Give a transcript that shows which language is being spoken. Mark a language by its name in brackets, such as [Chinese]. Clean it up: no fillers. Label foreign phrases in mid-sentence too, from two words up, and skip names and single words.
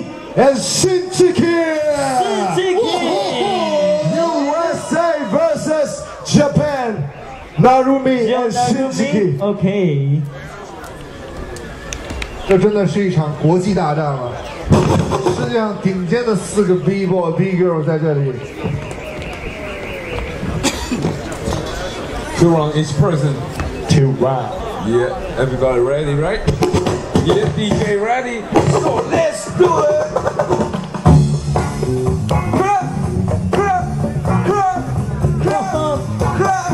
[English] and Shigekix. USA versus Japan. Narumi and Shigekix. OK。 [Chinese] 这真的是一场国际大战了，世界上顶尖的4个 [English] bboy bGIRL [Chinese] 在这里。 [English] 2 rounds each person. 2 rounds. Yeah, everybody ready, right? Yeah, DJ ready. So let's do it. Clap, clap, clap, clap, clap.